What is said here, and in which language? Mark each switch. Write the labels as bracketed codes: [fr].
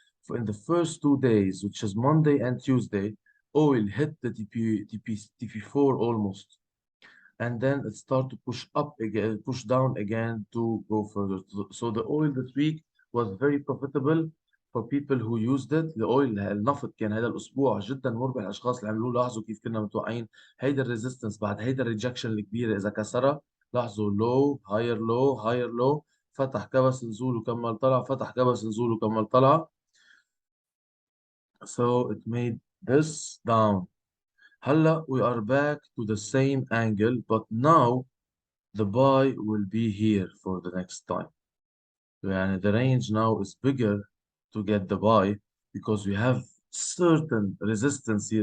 [en] For in the first 2 days, which is Monday and Tuesday, oil hit the TP4 almost. And then it started to push up again, push down again to go further. So the oil this week was very profitable for people who used it. [ar] الاويل النفط كان هذا الاسبوع جدا مربح. الاشخاص اللي عملوه لاحظوا كيف كنا متوقعين هيدا الريزيستنس بعد هيدا الريجكشن الكبيره اذا كسرها. لاحظوا [en] لو هاير لو هاير لو، [ar] فتح كبس نزول وكمل طلع، فتح كبس نزول وكمل طلع. [en] So it made this down. هلا we are back to the same angle, but now the buy will be here for the next time. And the range now is bigger to get the buy because we have certain resistance here.